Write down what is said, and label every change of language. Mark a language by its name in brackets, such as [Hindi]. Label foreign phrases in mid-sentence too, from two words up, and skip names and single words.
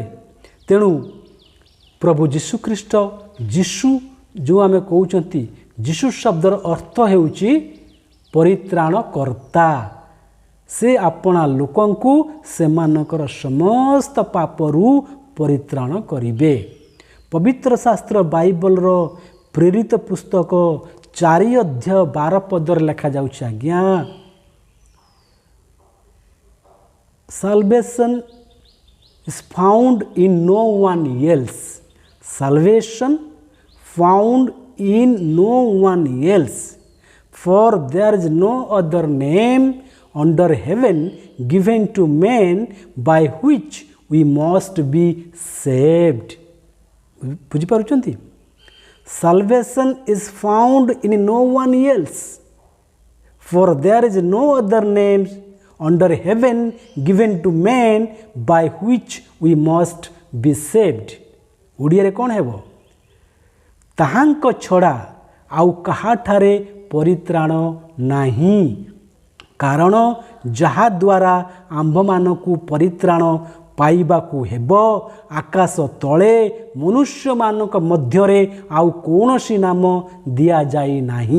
[Odia] ତେଣୁ ପ୍ରଭୁ ଯୀଶୁଖ୍ରୀଷ୍ଟ, ଯୀଶୁ ଯେଉଁ ଆମେ କହୁଛନ୍ତି, ଯୀଶୁ ଶବ୍ଦର ଅର୍ଥ ହେଉଛି ପରିତ୍ରାଣକର୍ତ୍ତା। ସେ ଆପଣା ଲୋକଙ୍କୁ ସେମାନଙ୍କର ସମସ୍ତ ପାପରୁ ପରିତ୍ରାଣ କରିବେ। ପବିତ୍ର ଶାସ୍ତ୍ର ବାଇବଲର ପ୍ରେରିତ ପୁସ୍ତକ 4 ଅଧ୍ୟାୟ 12 ପଦରେ ଲେଖାଯାଉଛି, ଆଜ୍ଞା, [English] salvation is found in no one else. Salvation found in no one else. For there is no other name under heaven given to men by which we must be saved. [Odia] ବୁଝିପାରୁଛନ୍ତି? [English] Salvation is found in no one else. For there is no other name under heaven given to men by which we must be saved. [Odia] ଓଡ଼ିଆରେ କ'ଣ ହେବ? ତାହାଙ୍କ ଛଡ଼ା ଆଉ କାହାଠାରେ ପରିତ୍ରାଣ ନାହିଁ, କାରଣ ଯାହାଦ୍ୱାରା ଆମ୍ଭମାନଙ୍କୁ ପରିତ୍ରାଣ ପାଇବାକୁ ହେବ, ଆକାଶ ତଳେ ମନୁଷ୍ୟମାନଙ୍କ ମଧ୍ୟରେ ଆଉ କୌଣସି ନାମ ଦିଆଯାଇ ନାହିଁ।